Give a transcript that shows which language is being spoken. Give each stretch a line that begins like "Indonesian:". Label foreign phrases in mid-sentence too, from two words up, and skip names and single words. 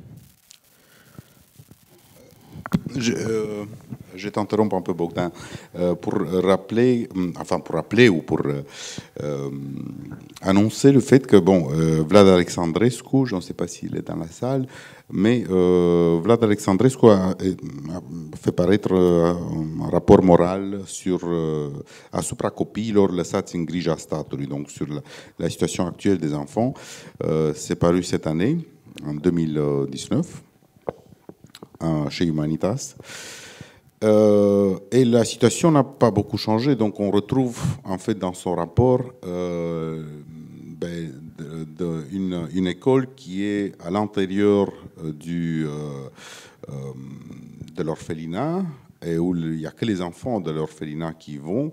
French: Je t'interromps un peu, Bogdan, pour rappeler ou pour annoncer le fait que, bon, Vlad Alexandrescu, je ne sais pas s'il est dans la salle, mais Vlad Alexandrescu a fait paraître un rapport moral
Romanian: asupra copiilor lăsați în grija statului,
French: donc sur la situation actuelle des enfants. C'est paru cette année, en 2019. Chez Humanitas. Et la situation n'a pas beaucoup changé, donc on retrouve en fait dans son rapport une école qui est à l'intérieur de l'orphelinat et où il n'y a que les enfants de l'orphelinat qui vont.